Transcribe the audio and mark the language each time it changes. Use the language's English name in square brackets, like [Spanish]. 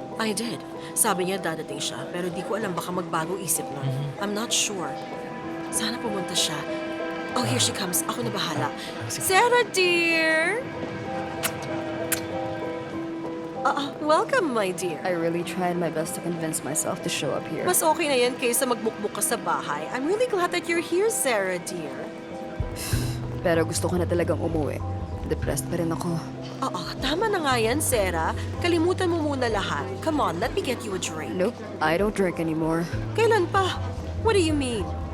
[English] I did. [Filipino] Sabi niya dadating siya, pero di ko alam baka magbago isip nun. [English] I'm not sure. [Filipino] Sana pumunta siya. [English] Oh, here she comes. [Filipino] Ako na bahala. [English] Sarah, dear! Welcome, my dear. I really tried my best to convince myself to show up here. [Filipino] Mas okay na yan kaysa magbukbuk ka sa bahay. [English] I'm really glad that you're here, Sarah, dear. [Filipino] Pero gusto ko na talagang umuwi. Depressed pa rin ako. Oo, tama na nga yan, Sarah. Kalimutan mo muna lahat. [English] Come on, let me get you a drink. Nope, I don't drink anymore. [Filipino] Kailan pa? [English] What do you mean?